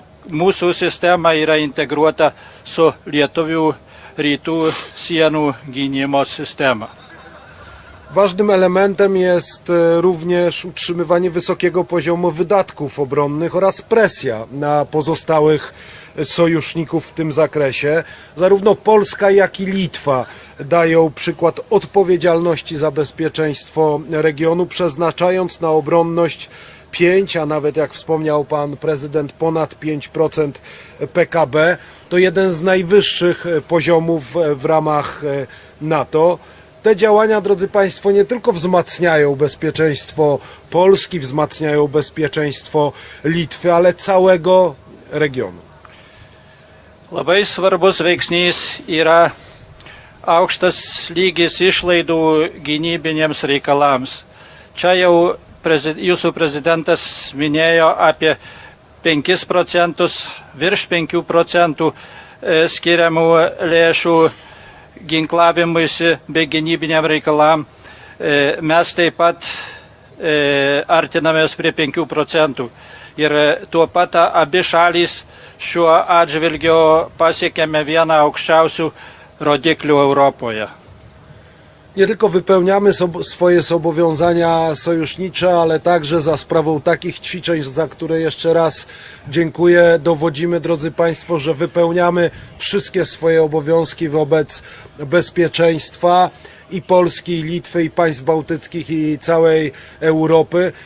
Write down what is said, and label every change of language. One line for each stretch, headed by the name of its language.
Lithuanian: Mūsų sistema yra integruota su Lietuvių rytų sienų gynimo sistema.
Polish: Ważnym elementem jest również utrzymywanie wysokiego poziomu wydatków obronnych oraz presja na pozostałych sojuszników w tym zakresie. Zarówno Polska, jak i Litwa dają przykład odpowiedzialności za bezpieczeństwo regionu, przeznaczając na obronność 5, a nawet jak wspomniał pan prezydent, ponad 5% PKB. To jeden z najwyższych poziomów w ramach NATO. Te działania, drodzy Państwo, nie tylko wzmacniają bezpieczeństwo Polski, wzmacniają bezpieczeństwo Litwy, ale całego regionu.
Lithuanian: Labai svarbus veiksnys yra aukštas lygis išlaidų gynybinėms reikalams. Čia jau jūsų prezidentas minėjo apie 5%, virš 5% skiriamų lėšų ginklavimuisi bei gynybiniam reikalam. Mes taip pat artinamės prie 5%. Ir tuo pat abi šalys šiuo atžvilgiu pasiekėme vieną aukščiausių rodiklių Europoje.
Polish: Nie tylko wypełniamy swoje zobowiązania sojusznicze, ale także za sprawą takich ćwiczeń, za które jeszcze raz dziękuję, dowodzimy, drodzy Państwo, że wypełniamy wszystkie swoje obowiązki wobec bezpieczeństwa i Polski, i Litwy, i państw bałtyckich, i całej Europy.